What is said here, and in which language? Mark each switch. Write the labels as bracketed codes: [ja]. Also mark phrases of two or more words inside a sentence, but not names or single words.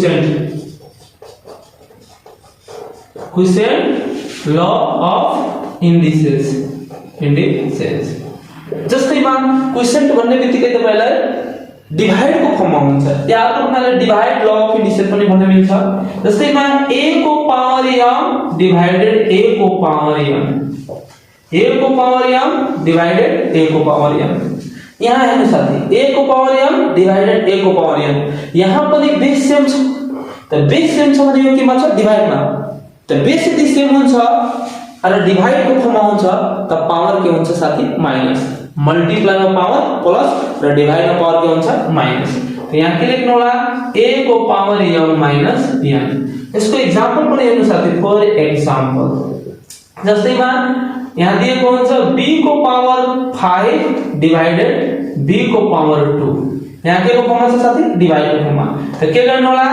[en] quotient law of indices. [ne] जस्तैमा क्वोशिएन्ट भन्ने बित्तिकै तपाईलाई डिवाइड को फर्ममा हुन्छ। या तपाईलाई [en] divide law of indices [ne] पनि भन्न मिल्छ। जस्तैमा a को पावर m डिवाइडेड a को पावर m। a को पावर m डिवाइडेड a को पावर m। यहाँ हेर्नु साथी, a को पावर m डिवाइडेड a को पावर m। यहाँ पनि [en] base same [ne] छ। त [en] base same [ne] छ भने यो केमा छ? डिवाइडमा। त बेस यदि सेम हुन्छ र डिवाइड को फर्ममा हुन्छ त पावर के हुन्छ साथी? माइनस। मल्टिप्लाई में [en] power plus [ne] र डिवाइड में पावर के हुन्छ? माइनस। तो यहाँ के लेख्नु होला? a को पावर m माइनस n। यसको एक्जाम्पल पनि हेर्नु साथी। [en] for example [ne] जस्तैमा यहाँ दिएको हुन्छ b को पावर 5 डिवाइडेड b को पावर 2। यहाँ के को फर्ममा छ साथी? डिवाइड को फर्ममा। त के गर्नु होला?